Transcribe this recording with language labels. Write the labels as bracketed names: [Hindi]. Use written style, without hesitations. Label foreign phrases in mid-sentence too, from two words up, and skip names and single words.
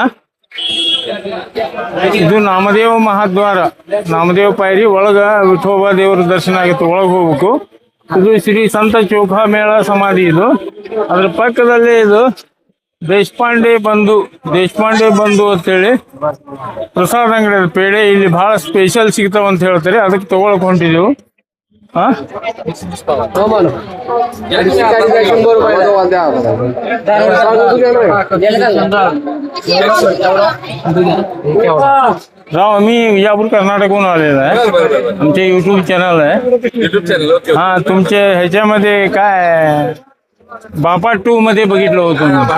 [Kannada] ಈಗ ಇದು ನಾಮದೇವ ಮಹಾದ್ವಾರ, ನಾಮದೇವ ಪಾಯರಿ ಒಳಗ ವಿಠೋಬಾ ದೇವರ ದರ್ಶನ ಆಗಿತ್ತು, ಒಳಗೆ ಹೋಗ್ಬೇಕು. ಇದು ಶ್ರೀ ಸಂತ ಚೋಖಾಮೇಳ ಸಮಾಧಿ. ಇದು ಅದ್ರ ಪಕ್ಕದಲ್ಲೇ ಇದು ದೇಶಪಾಂಡೆ ಬಂಧು ಅಂತೇಳಿ ಪ್ರಸಾದ ಅಂಗಡಿ ಅದು ಪೇಡೆ. ಇಲ್ಲಿ ಬಹಳ ಸ್ಪೆಷಲ್ ಸಿಗ್ತಾವ ಅಂತ ಹೇಳ್ತಾರೆ, ಅದಕ್ಕೆ ತಗೊಳಕ್ ಹೊಂಟಿದೆವು. [Marathi] ಹಾ राव आम्ही विजापूर कर्नाटकहून आलेलो आहे. आमचे युट्यूब चॅनल आहे. हा तुमचे ह्याच्यामध्ये काय बापा 2 मध्ये बघितलं होतं.